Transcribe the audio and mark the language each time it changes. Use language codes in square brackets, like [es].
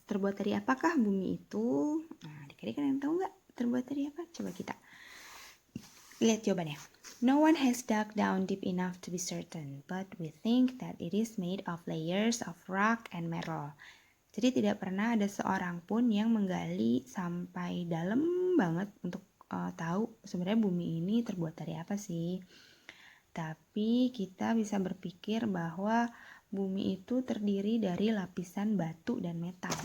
[id] Terbuat dari apakah bumi itu? Nah, adik-adik kalian tahu nggak terbuat dari apa? Coba kita lihat jawabannya. [en] No one has dug down deep enough to be certain, but we think that it is made of layers of rock and metal. [id] Jadi tidak pernah ada seorang pun yang menggali sampai dalam banget untuk tahu sebenarnya bumi ini terbuat dari apa sih. Tapi kita bisa berpikir bahwa bumi itu terdiri dari lapisan batu dan metal.